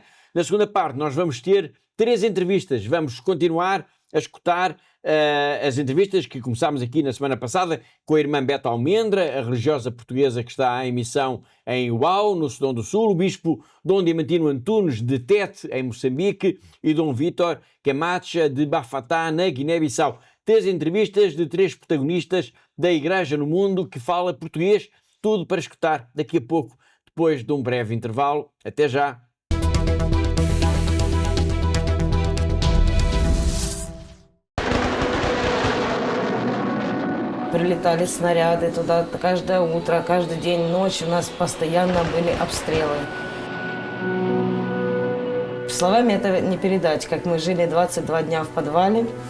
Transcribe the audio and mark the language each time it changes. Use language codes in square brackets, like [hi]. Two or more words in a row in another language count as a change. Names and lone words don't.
[pt] Na segunda parte nós vamos ter 3 entrevistas, vamos continuar a escutar as entrevistas que começámos aqui na semana passada com a irmã Beta Almendra, a religiosa portuguesa que está em missão em Uau, no Sudão do Sul, o bispo Dom Diamantino Antunes de Tete, em Moçambique, e Dom Vítor Camacha de Bafatá, na Guiné-Bissau. 3 entrevistas de 3 protagonistas da Igreja no mundo que fala português, tudo para escutar daqui a pouco, depois de um breve intervalo. Até já! [ru] Прилетали снаряды туда каждое утро, каждый день, ночь. У нас постоянно были обстрелы. Словами это не передать, как мы жили 22 дня в подвале.